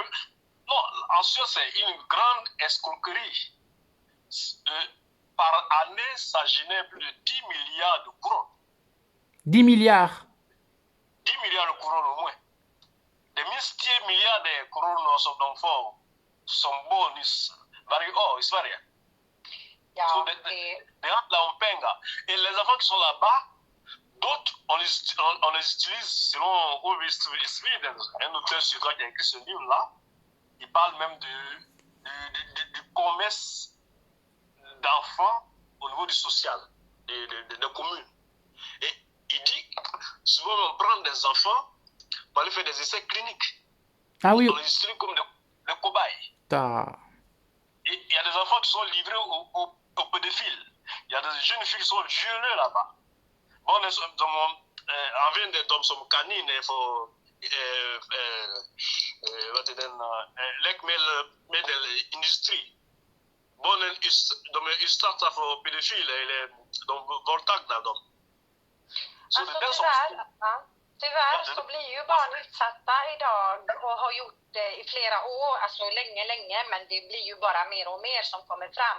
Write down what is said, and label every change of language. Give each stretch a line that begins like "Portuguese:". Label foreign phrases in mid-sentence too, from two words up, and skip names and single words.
French: Non, en soi, c'est une grande escroquerie. Par année, ça génère plus de 10 milliards de couronnes. 10 milliards? 10 milliards de couronnes au moins. Des milliards de couronnes
Swedish: som de får som bonus varje år i Sverige. Ja, Så det handlar om pengar.
French: Et les enfants qui sont là-bas, d'autres, on les utilise selon Ovid Sweden, un auteur suédois qui a écrit ce livre-là. Il parle même du commerce d'enfants au niveau du social, des communes. Et il dit, souvent on prend des enfants pour aller faire des essais cliniques. Ah oui. On les utilise comme des cobayes. Et il y a des enfants qui sont livrés aux pédophiles. Il y a des jeunes filles qui sont violées là-bas. Bon, on vient de
Swedish: som kaniner för läkemedelsindustri. Barnen de är utsatta för pedofiler eller de våldtagna dem. Så alltså, det är som... Tyvärr så blir ju barn utsatta idag och har gjort det i flera år, alltså länge, men det blir ju bara mer och mer som kommer fram.